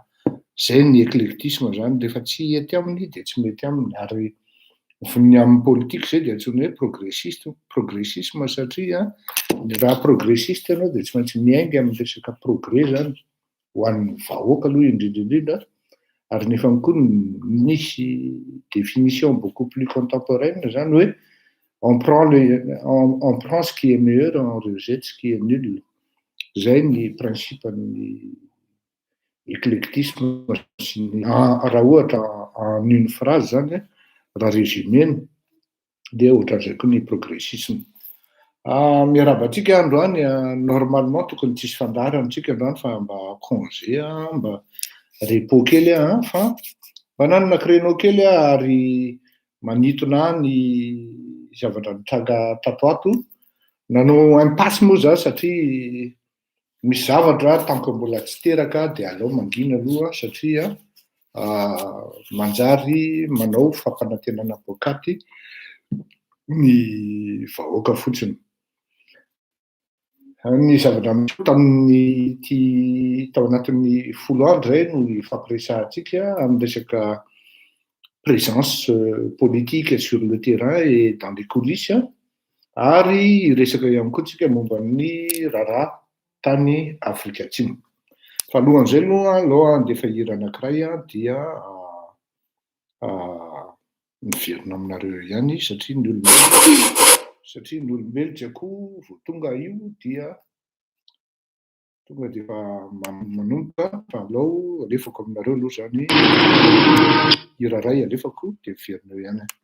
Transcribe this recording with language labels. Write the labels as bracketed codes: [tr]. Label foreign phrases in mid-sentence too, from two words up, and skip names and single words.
[mg] Zay ny éclectisme zany, rehefa tsy hety aminy dia tsy mety aminy. Ary ny amin'ny politika zay dia antsoina hoe progressisme satria ny raha progressiste ianao dia tsy maintsy miainga amin'ny resaka progrès zany ho an'ny vahoaka aloha indrindra ary nefa koa misy [fr] définition beaucoup plus contemporaine [mg] zany hoe [fr] on prend ce qui est meilleur, on rejette ce qui est nul. [mg] Zay ny principe-ny éclectisme raha ohatra [fr] en une phrase [mg] zany raha résumena dia ohatran'izay koa ny progressisme. Miarabantsika androany normalement tokony tsisy fandaharana antsika androany fa mba congé mba repos kely fa nanana créneau kely ary manitona ny zavatra nitranga tato ato. Nanao impasse moa za satria misy zavatra [fr] tant que [mg] mbola tsy teraka dia aleo mangina aloha satria manjary manao fampanantenana boakaty ny vahoaka fotsiny. Ny zavatra tamin'ny tao anatin'ny 10 andro zay no ifampiresahantsika amin'ny resaka [fr] présence politique sur le terrain et dans les coulisses [mg] ary resaka ihany koa tsika momba ny raharaha tany Afrika Atsimo. Fa alohan'izay aloha andefa hira anankiray dia miverina aminareo ihany satria ny olombelo tsy akoho vao tonga io dia tonga dia efa manomboka fa aleo alefako aminareo aloha zany hira ray alefako dia miverinao ihany.